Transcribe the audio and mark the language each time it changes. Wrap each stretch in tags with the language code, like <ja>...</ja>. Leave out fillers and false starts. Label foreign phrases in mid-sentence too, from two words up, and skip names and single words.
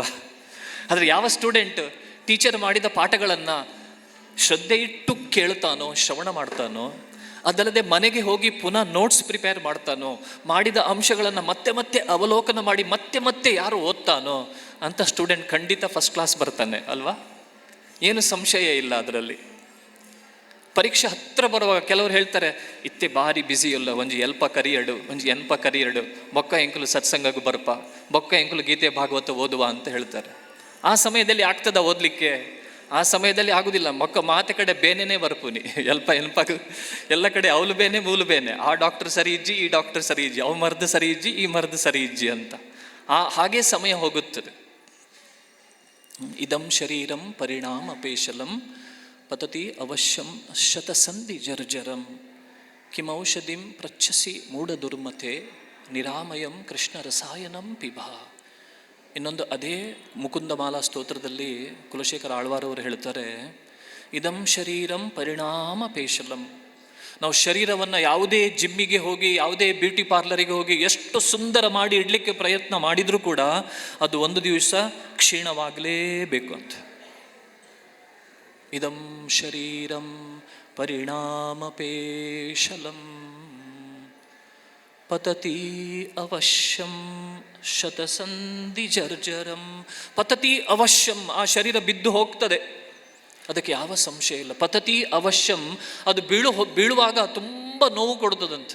<kn>ಆದರೆ ಯಾವ ಸ್ಟೂಡೆಂಟ್ ಟೀಚರ್ ಮಾಡಿದ ಪಾಠಗಳನ್ನು ಶ್ರದ್ಧೆ ಇಟ್ಟು ಕೇಳ್ತಾನೋ, ಶ್ರವಣ ಮಾಡ್ತಾನೋ, ಅದಲ್ಲದೆ ಮನೆಗೆ ಹೋಗಿ ಪುನಃ</kn> <en>notes prepare</en> <kn>ಮಾಡ್ತಾನೋ, ಮಾಡಿದ ಅಂಶಗಳನ್ನು ಮತ್ತೆ ಮತ್ತೆ ಅವಲೋಕನ ಮಾಡಿ ಮತ್ತೆ ಮತ್ತೆ ಯಾರು ಓದ್ತಾನೋ ಅಂಥ ಸ್ಟೂಡೆಂಟ್ ಖಂಡಿತ</kn> <en>first class</en> <kn>ಬರ್ತಾನೆ ಅಲ್ವಾ? ಏನು ಸಂಶಯ ಇಲ್ಲ ಅದರಲ್ಲಿ. ಪರೀಕ್ಷೆ ಹತ್ತಿರ ಬರುವಾಗ ಕೆಲವರು ಹೇಳ್ತಾರೆ,</kn> <tcy>ಇತ್ತೆ ಭಾರಿ ಬ್ಯುಸಿ ಇಲ್ಲ, ಒಂಜಿ ಎಲ್ಪ ಕರಿಯಡು, ಒಂಜಿ ಎನ್ಪ ಕರಿಯಡು, ಬೊಕ್ಕ ಎಂಕುಲು ಸತ್ಸಂಗಗೂ ಬರ್ಪ, ಬೊಕ್ಕ ಎಂಕುಲು ಗೀತೆ ಭಾಗವತ</tcy> <kn>ಓದುವ ಅಂತ ಹೇಳ್ತಾರೆ. ಆ ಸಮಯದಲ್ಲಿ ಆಗ್ತದ ಓದಲಿಕ್ಕೆ? ಆ ಸಮಯದಲ್ಲಿ ಆಗುದಿಲ್ಲ.</kn> <tcy>ಮೊಕ್ಕ ಮಾತೆ ಕಡೆ ಬೇನೆನೇ ಬರ್ಪುನಿ, ಎಲ್ಪ ಎನ್ಪಗ ಎಲ್ಲ ಕಡೆ ಅವಳು ಬೇನೆ ಮೂಲು ಬೇನೆ, ಆ ಡಾಕ್ಟರ್ ಸರಿ ಇಜ್ಜಿ, ಈ ಡಾಕ್ಟರ್ ಸರಿ ಇಜ್ಜಿ, ಅವು ಮರ್ದು ಸರಿ ಇಜ್ಜಿ, ಈ ಮರ್ದು ಸರಿ ಇಜ್ಜಿ</tcy> <kn>ಅಂತ ಹಾಗೆ ಸಮಯ ಹೋಗುತ್ತದೆ.</kn> <sa>ಇದಂ ಶರೀರಂ ಪರಿಣಾಮ ಪೇಶಲಂ ಪತತಿ ಅವಶ್ಯಂ ಶತಸಂಧಿ ಜರ್ಜರಂ ಕಿಮೌಷಧಿಂ ಪ್ರಚ್ಛಸಿ ಮೂಢ ದುರ್ಮತೆ ನಿರಾಮಯಂ ಕೃಷ್ಣ ರಸಾಯನಂ ಪಿಬ.</sa> <kn>ಇನ್ನೊಂದು ಅದೇ ಮುಕುಂದಮಾಲಾ ಸ್ತೋತ್ರದಲ್ಲಿ ಕುಲಶೇಖರ ಆಳ್ವಾರ್ ಅವರು ಹೇಳ್ತಾರೆ,</kn> <sa>ಇದಂ ಶರೀರಂ ಪರಿಣಾಮ ಪೇಶಲಂ.</sa> <kn>ನಾವು ಶರೀರವನ್ನು ಯಾವುದೇ ಜಿಮ್ಮಿಗೆ ಹೋಗಿ ಯಾವುದೇ ಬ್ಯೂಟಿ ಪಾರ್ಲರಿಗೆ ಹೋಗಿ ಎಷ್ಟು ಸುಂದರ ಮಾಡಿ ಇಡಲಿಕ್ಕೆ ಪ್ರಯತ್ನ ಮಾಡಿದರೂ ಕೂಡ ಅದು ಒಂದು ದಿವಸ ಕ್ಷೀಣವಾಗಲೇಬೇಕು ಅಂತ.</kn> <sa>ಇದಂ ಶರೀರಂ ಪರಿಣಾಮ ಪೇಶಲಂ ಪತತಿ ಅವಶ್ಯಂ ಶತಸಂಧಿ ಜರ್ಜರಂ. ಪತತಿ ಅವಶ್ಯಂ,</sa> <kn>ಆ ಶರೀರ ಬಿದ್ದು ಹೋಗ್ತದೆ, ಅದಕ್ಕೆ ಯಾವ ಸಂಶಯ ಇಲ್ಲ.</kn> <sa>ಪತತಿ ಅವಶ್ಯಂ,</sa> <kn>ಅದು ಬೀಳುವಾಗ ತುಂಬ ನೋವು ಕೊಡ್ತದಂತೆ.</kn>